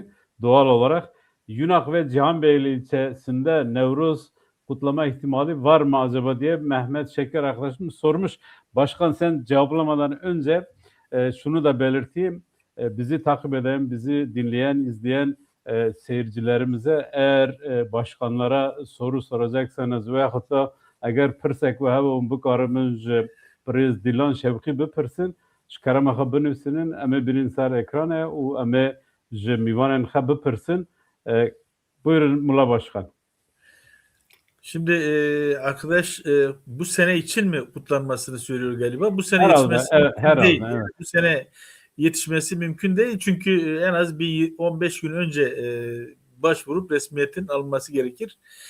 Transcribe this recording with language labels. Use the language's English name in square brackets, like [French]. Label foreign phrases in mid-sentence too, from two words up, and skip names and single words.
[Turkish] Doğal olarak Yunak ve Cihanbeyli ilçesinde Nevruz kutlama ihtimali var mı acaba diye Mehmet Şeker arkadaşımız sormuş. Başkan sen cevaplamadan önce şunu da belirteyim. Bizi takip eden, bizi dinleyen, izleyen seyircilerimize eğer başkanlara soru soracaksanız veyahut da eğer [Kurdish] pirsek ve hevun bikarimın priz Dilan Şevki bipirsin şkereme xwe binivîsinin em ê birîn ser ekranê û em ê ji mîvanên xwe bipirsin. [Turkish] Buyurun Mulla Başkan. Şimdi arkadaş bu sene için mi kutlanmasını söylüyor galiba? Bu sene Herhalde, yetişmesi evet, mümkün herhalde, değil. evet. Bu sene yetişmesi mümkün değil. Çünkü en az bir 15 gün önce başvurup resmiyetin alınması gerekir.